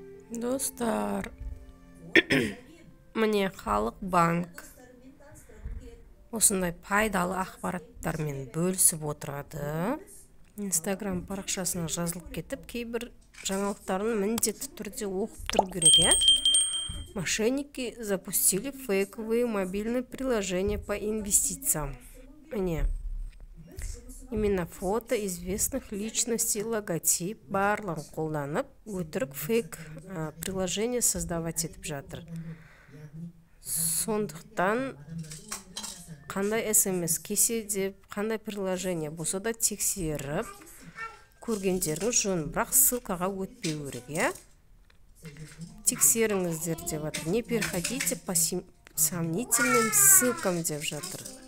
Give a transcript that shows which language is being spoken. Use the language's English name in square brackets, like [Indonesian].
[Kazakh] Достар, міне Халық банк осындай пайдалы ақпараттармен бөлісіп отырады. Инстаграм парақшасына жазылып кетіп, кейбір жаңалықтарын міндетті түрде оқып тұру керек. [Russian] Мошенники запустили фейковые мобильные приложения по инвестициям. [Kazakh] Міне, [Russian] именно фото известных личностей, [Kazakh] логотип барлығын қолданып, өтірік фейк приложение [Russian] создавать [Kazakh] етіп жатыр. Сондықтан қандай смс кесе деп, қандай приложение болса да тексеріп көргендеріңіз жөн, бірақ ссылкаға өтпеу керек. Тексеріңіздер деп жатыр. [Russian] Не переходите по сомнительным ссылкам [Kazakh] деп жатыр.